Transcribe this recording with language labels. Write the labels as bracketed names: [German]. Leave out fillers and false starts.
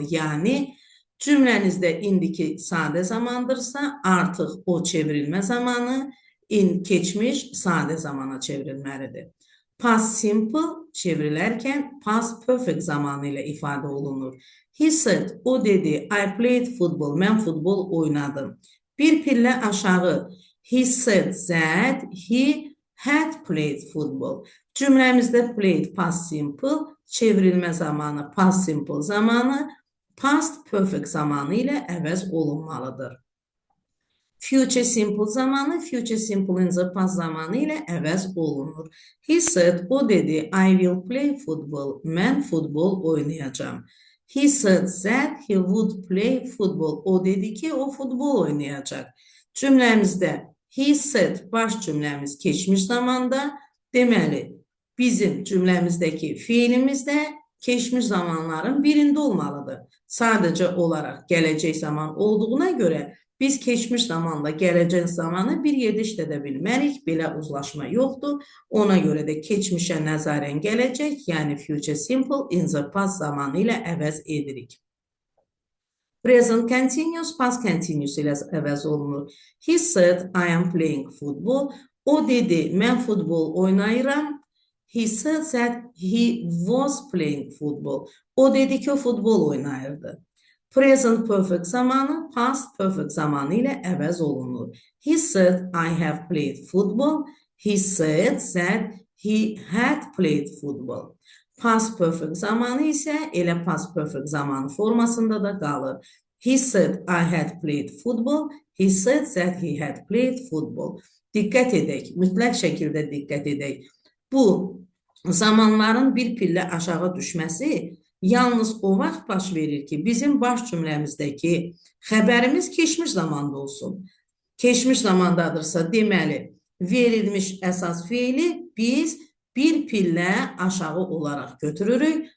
[Azerbaijani] Yəni, cümlənizdə indiki sadə zamandırsa, artıq o çevrilmə zamanı keçmiş sadə zamana çevrilməlidir. Past simple çevrilərkən past perfect zamanı ilə ifadə olunur. [English] He said, [Azerbaijani] o dedi, [English] I played football, [Azerbaijani] mən futbol oynadım. Bir pillə aşağı, [English] he said that he had played football. [Azerbaijani] Cümləmizdə played past simple, çevrilmə zamanı past simple zamanı, past perfect zamanı ilə əvəz olunmalıdır. Future simple zamanı, future simple in the past zamanı ilə əvəz olunur. [English] He said, [Azerbaijani] o dedi, [English] I will play football. [Azerbaijani] Mən futbol oynayacağım. [English] He said that he would play football. [Azerbaijani] O dedi ki, o futbol oynayacaq. Cümləmizdə he said baş cümləmiz keçmiş zamanda, deməli, bizim cümləmizdəki fiilimiz də keçmiş zamanların birində olmalıdır. Sadəcə olaraq gələcək zaman olduğuna görə biz keçmiş zamanla gələcək zamanı bir yerdə işlədə bilmərik, belə uzlaşma yoxdur. Ona görə də keçmişə nəzarən gələcək, yəni future simple in the past zamanı ilə əvəz edirik. Present continuous, past continuous ilə əvəz olunur. [English] He said, I am playing football. [Azerbaijani] O dedi, mən futbol oynayıram. [English] He said that he was playing football. [Azerbaijani] O dedi ki, o futbol oynayırdı. Present perfect zamanı past perfect zamanı ilə əvəz olunur. [English] He said, I have played football. He said that he had played football. [Azerbaijani] Past perfect zamanı isə elə past perfect zamanı formasında da qalır. [English] He said I had played football. He said that he had played football. [Azerbaijani] Diqqət edək, mütləq şəkildə diqqət edək. Bu zamanların bir pillə aşağı düşməsi yalnız o vaxt baş verir ki, bizim baş cümləmizdəki xəbərimiz keçmiş zamanda olsun. Keçmiş zamandadırsa, deməli, verilmiş əsas fiili biz bir pillə aşağı olaraq götürürük.